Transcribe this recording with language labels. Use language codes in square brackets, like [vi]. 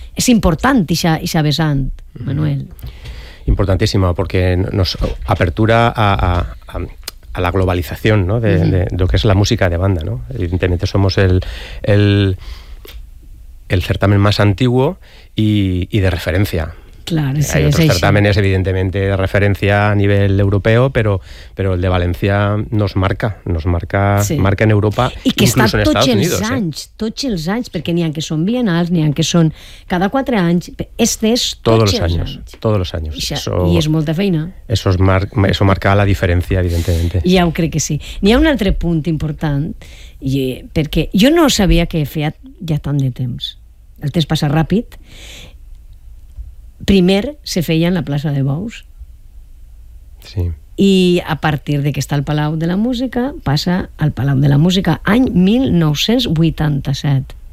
[ca] És important ixa vessant, Manuel. Importantíssima, perquè nos apertura a la globalització, ¿no? [es] De lo que és la música de banda, ¿no? Evidentment, somos el certamen més antiguo i de referència. Claro, hay otros certámenes, evidentemente, de referencia a nivel europeo, pero el de Valencia nos marca, sí. Marca en Europa, y que incluso está en Estados Unidos. [ca] Els anys, tots els anys, perquè n'hi ha que són bienals, n'hi ha que són cada 4 anys, este és [es] todos los años. Y es [ca] molta feina. [es] Eso marca la diferencia, evidentemente. [ca] Ja ho crec que sí. N'hi ha un altre punt important, i, perquè jo no sabia que feia ja tant de temps. El temps passa ràpid. Primer se feia en la plaça de Bous. Sí. I a partir de que està al Palau de la Música, passa al Palau de la Música any 1987.